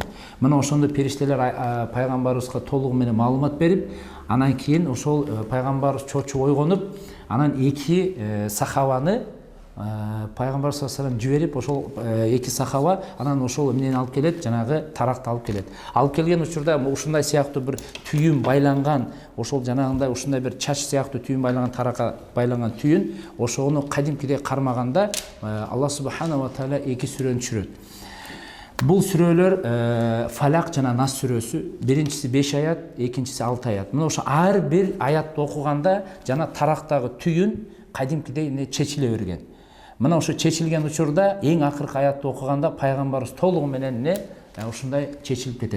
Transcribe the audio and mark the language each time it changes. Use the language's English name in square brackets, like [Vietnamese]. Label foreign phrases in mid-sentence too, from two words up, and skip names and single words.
[Kyrgyz] Мына ошондо периштелер пайгамбарыбызга толугу менен маалымат берип, анан кийин ошол пайгамбарыбыз чочуп ойгонуп, анан эки сахабаны пайгамбар [Arabic] صلى الله عليه وسلم [Kyrgyz] жиберип, ошол эки сахаба анан ошол эмнени алып келет, жанагы таракты алып келет. Алып келген учурда ушундай сыяктуу бир түйүн байланган, ошол жанагындай ушундай бир чач сыяктуу түйүн байланган, тарака байланган түйүн, ошону кадимкидей кармаганда [Arabic] الله سبحانه وتعالى [Kyrgyz] эки сүрөнү түшүрөт. Бул сүрөлөр Фалак жана Нас сүрөсү. Биринчиси 5 аят, экинчиси 6 аят. Мына ошо ар бир аятты окуганда жана тарактагы түйүн кадимкидей чечиле берген. Мына ошо чечилген учурда эң акыркы аятты окуганда пайгамбарыбыз толугу менен ушундай чечилип кетет.